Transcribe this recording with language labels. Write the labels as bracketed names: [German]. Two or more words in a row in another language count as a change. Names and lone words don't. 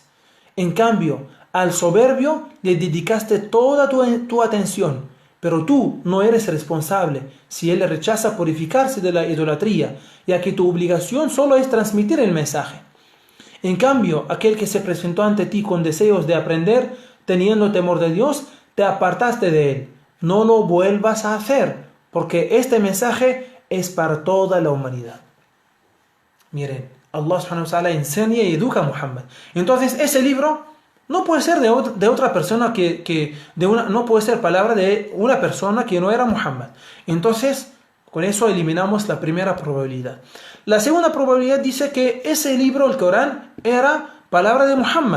[Spanish] En cambio, al soberbio le dedicaste toda tu atención, pero tú no eres responsable si él rechaza purificarse de la idolatría, ya que tu obligación solo es transmitir el mensaje. En cambio, aquel que se presentó ante ti con deseos de aprender, teniendo temor de Dios, te apartaste de él. No lo vuelvas a hacer, porque este mensaje es para toda la humanidad. Miren, [Arabic] الله سبحانه وتعالى [Spanish] enseña y educa a Muhammad. Entonces, ese libro no puede ser de otra persona no puede ser palabra de una persona que no era Muhammad. Entonces, con eso eliminamos la primera probabilidad. La segunda probabilidad dice que ese libro, el Corán, era palabra de Muhammad.